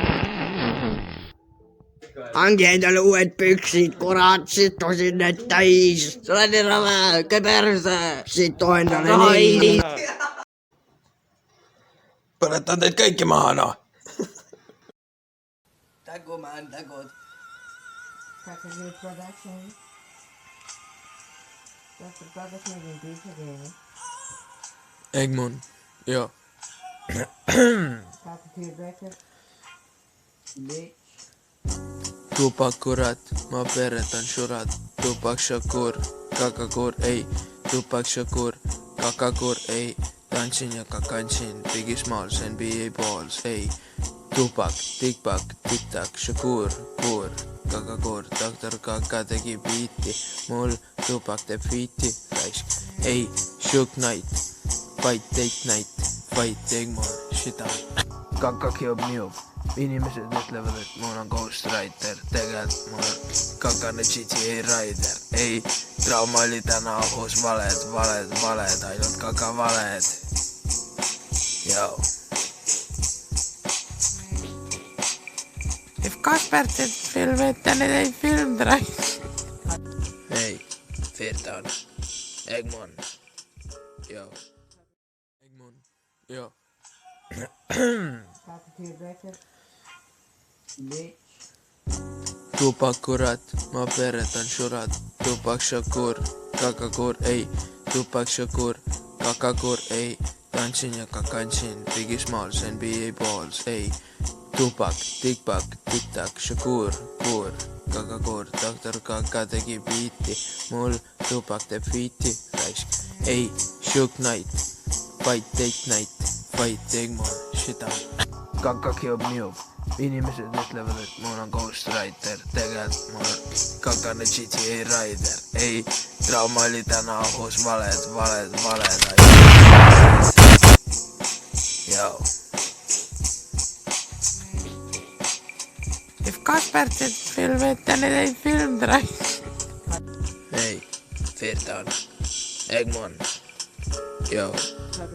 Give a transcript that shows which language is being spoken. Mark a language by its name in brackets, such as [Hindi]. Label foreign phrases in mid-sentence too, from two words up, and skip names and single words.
[Estonian] Hangi endale uued püksid, kurat, situsin need täis. Sa oled nii rame, käi perse. Situ endale nii. Põletan teid kõiki maha, noh. Tagumaan, tagud. Kakagrid Production. [English] That's the production of Pizza Game. [Estonian] Egmon, joo. Kakagrid Record. Bitch. Tupac kurat, ma peretan šurat. Tupac Shakur, Kakakur, ei. Tupac Shakur, Kakakur, ei. Tantsin ja kakantsin, Biggie Smalls, NBA Balls, ei. Tupac, Tikpak, Tiktak, Shakur, Kur, Kakakur, Dr. Kaka tegi biiti. Mul Tupac teeb fiiti, raisk, ei. [English] Shook Knight, Fight Date Night, Fight Egmon, shita. [Estonian] Kaka kiob miub. Inimesed ütlevad, et mul on ghostwriter. Tegelikult mul on kakane GTA Rider. Ei, trauma oli täna ohus, valed, ainult kaka valed. Joo. [English] If Kasper did film it, then it ain't filmed right. [Estonian] Ei, Firtan. Egmon. Joo. Egmon. Joo. Kakagrid Record. Bitch. Tupac kurat, ma peretan šurat. Tupac Shakur, Kakakur, ei. Tupac Shakur, Kakakur, ei. Tantsin ja kakantsin, Biggie Smalls, NBA Balls, ei. Tupac, Tikpak, Tiktak, Shakur, Kur, Kakakur, Dr. Kaka tegi biiti. Mul Tupac teeb fiiti, raisk, ei. [English] Shook Knight, Fight Date Night, Fight Egmon, shita. [Estonian] Kaka kiob miub. Inimesed ütlevad, et mul on ghostwriter. Tegelikult mul on kakane GTA Rider. Ei, trauma oli täna ohus, valed. Joo. [English] If Kasper did film it, then it ain't filmed right. [Estonian] Ei, Firtan. Egmon. Joo.